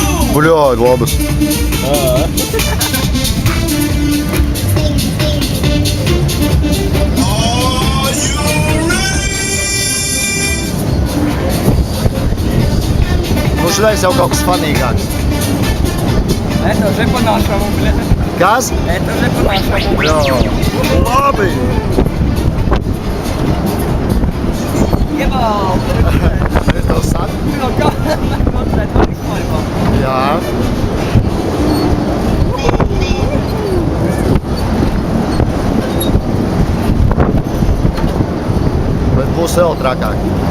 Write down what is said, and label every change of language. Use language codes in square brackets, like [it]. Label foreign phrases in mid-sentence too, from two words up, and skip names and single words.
[lv] Bļāj, labas. Nu, šodien jau kaut kas fanīgāks. [ru] Это уже по-нашему, бля. [lv] Kas? [ru] Это уже по-нашему. [lv] Jā. Labi. Jebal! Es tev saku. No kā? Kontrēt, man izmaiņā. Jā. Bet būs vēl trakāk.